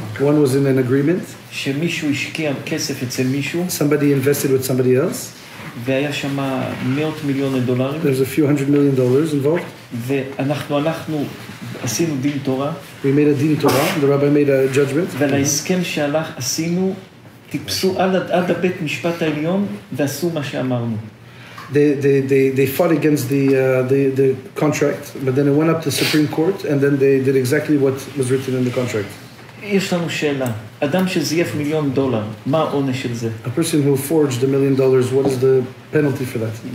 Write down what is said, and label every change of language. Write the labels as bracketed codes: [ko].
[en] One was in an agreement. Somebody invested with somebody else. [he] והיה שם $100 מיליון. [en] There's a few $100 million involved. [he] ואנחנו עשינו דין תורה. [en] We made a din Torah. The rabbi made a judgment. [he] ולהסכם שהלך עשינו, טיפסו עד הבית משפט העליון ועשו מה שאמרנו. [en] They fought against the contract, but then it went up to Supreme Court, and then they did exactly what was written in the contract. [he] יש לנו שאלה, אדם שזייף $1 מיליון, מה העונש של זה? [en] A person who forged $1 million, what is the penalty for that?